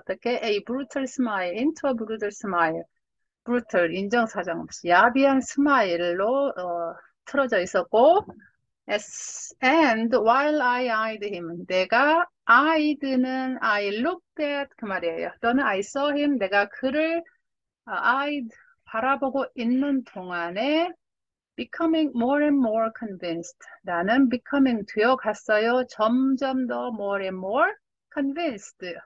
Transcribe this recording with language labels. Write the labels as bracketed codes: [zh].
[ko] 어떻게? [en] A brutal smile into a brutal smile. [ko] brutal 인정사정 없이 야비한 스마일로 틀어져 있었고 [en] and while I eyed him [ko] 내가 eyed는 [en] I looked at [ko] 그 말이에요. 또는 [en] I saw him [ko] 내가 그를 [en] eyed [ko] 바라보고 있는 동안에 [en] becoming more and more convinced. [ko] 나는 becoming 되어 갔어요. 점점 더 [en] more and more convinced.